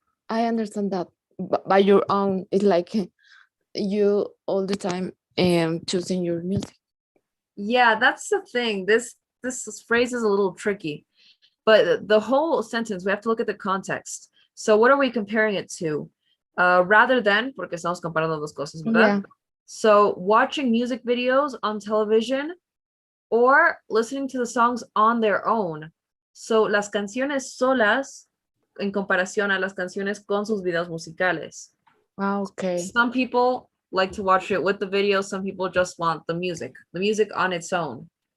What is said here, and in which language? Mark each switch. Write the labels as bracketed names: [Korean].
[English] I understand that by your own, it's like you all the time choosing your music. Yeah, that's the thing. This phrase is a little tricky, but the whole sentence, we have to look at the context. So what are we comparing it to? Rather than, [Spanish] porque estamos comparando dos cosas, ¿verdad? [English] Yeah. So watching music videos on television or listening to the songs on their own. [Spanish] So las canciones solas en comparación a las canciones con sus videos musicales. [English] Okay. Some people like to watch it with the video, some people just want the music on its own.